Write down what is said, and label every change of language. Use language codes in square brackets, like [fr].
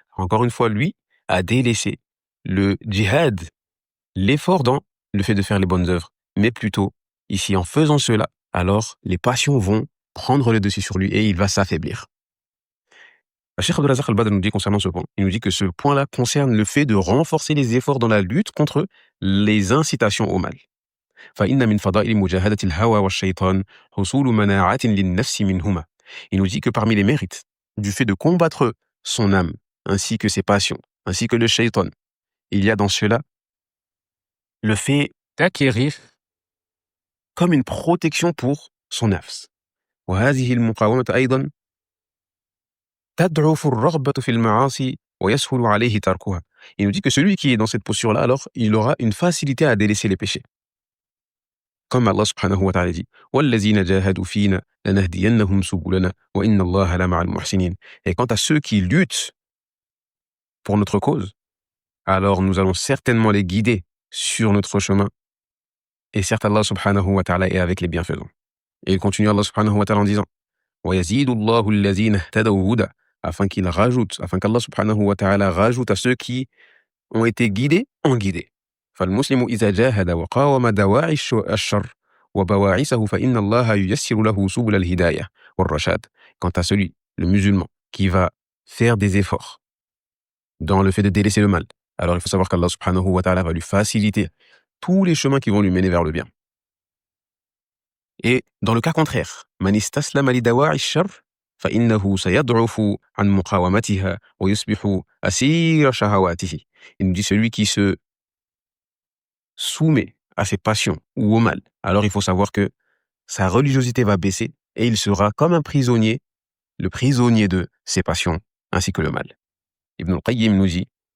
[fr] Encore une fois, lui a délaissé le djihad, l'effort dans le fait de faire les bonnes œuvres. Mais plutôt, ici, en faisant cela, alors les passions vont prendre le dessus sur lui et il va s'affaiblir. Cheikh Abdul Razak al-Badr nous dit concernant ce point, il nous dit que ce point-là concerne le fait de renforcer les efforts dans la lutte contre les incitations au mal. [ar] فإن من فضائل مجاهدة الهوى والشيطان حصول مناعة للنفس منهما. [fr] Il nous dit que parmi les mérites du fait de combattre son âme, ainsi que ses passions, ainsi que le shaitan, il y a dans cela le fait d'acquérir comme une protection pour son nafs. [ar] وهذه المقاومة أيضا تضعف الرغبة في المعاصي ويسهل عليه تركها. [fr] Il nous dit que celui qui est dans cette posture-là, alors, il aura une facilité à délaisser les péchés. Comme Allah subhanahu wa ta'ala dit [ar] وَالَّذِينَ جَاهَدُوا فِينَا لَنَهْدِيَنَّهُمْ سُبُلَنَا وَإِنَّ اللَّهَ لَمَعَ الْمُحْسِنِينَ. [fr] Et quant à ceux qui luttent pour notre cause, alors nous allons certainement les guider sur notre chemin. Et certes, Allah subhanahu wa ta'ala est avec les bienfaisants. Et il continue Allah subhanahu wa ta'ala en disant [ar] وَيَزِيدُ اللَّهُ الَّذِينَ اهْتَدَوْا هُدًى, [fr] afin qu'Allah subhanahu wa ta'ala rajoute à ceux qui ont été guidés en guidés. [ar] فالمسلم إذا جاهد وقاوم دواعي الشر وبواعثه فإن الله ييسر له سبل الهداية والرشاد. [fr] Quant à celui, le musulman, qui va faire des efforts dans le fait de délaisser le mal, alors il faut savoir qu'Allah subhanahu wa ta'ala va lui faciliter tous les chemins qui vont lui mener vers le bien. Et dans le cas contraire, [ar] من استسلم لدواعي الشر فإنه سيضعف عن مقاومتها ويصبح أسير شهواته. [fr] Il nous dit celui qui se soumet à ses passions ou au mal, alors il faut savoir que sa religiosité va baisser et il sera comme un prisonnier, le prisonnier de ses passions ainsi que le mal. Ibn al-Qayyim nous dit